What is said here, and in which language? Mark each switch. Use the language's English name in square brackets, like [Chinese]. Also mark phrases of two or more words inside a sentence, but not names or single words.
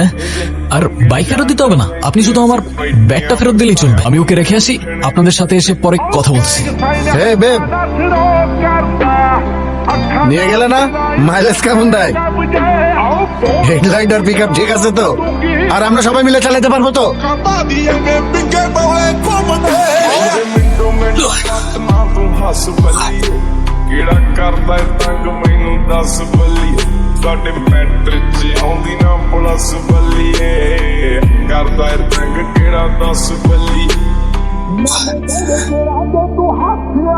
[Bangla] হ্যাঁ, আর বাইক ফেরত দিতে হবে না, আপনি শুধু আমার ব্যাগটা ফেরত দিলেই চলবে। আমি ওকে রেখে আসি, আপনাদের সাথে এসে পরে কথা বলছি। [English] hey babe, [Bangla] নিয়ে গেলে না? মাইলেজ কেমন দেয়? হেডলাইট আর পিক আপ ঠিক আছে তো? আর আমরা সবাই মিলে চালাতে পারবো তো? [Punjabi] ਕਿਹੜਾ ਕਰਦਾ ਏ ਤੰਗ ਮੈਨੂੰ ਦੱਸ ਬੱਲੀਏ ਸਾਡੇ ਮੈਟਰ 'ਚ ਆਉਂਦੀ ਨਾ ਪੁਲਿਸ ਬੱਲੀਏ ਕਰਦਾ ਏ ਤੰਗ ਕਿਹੜਾ ਦੱਸ ਬੱਲੀਏ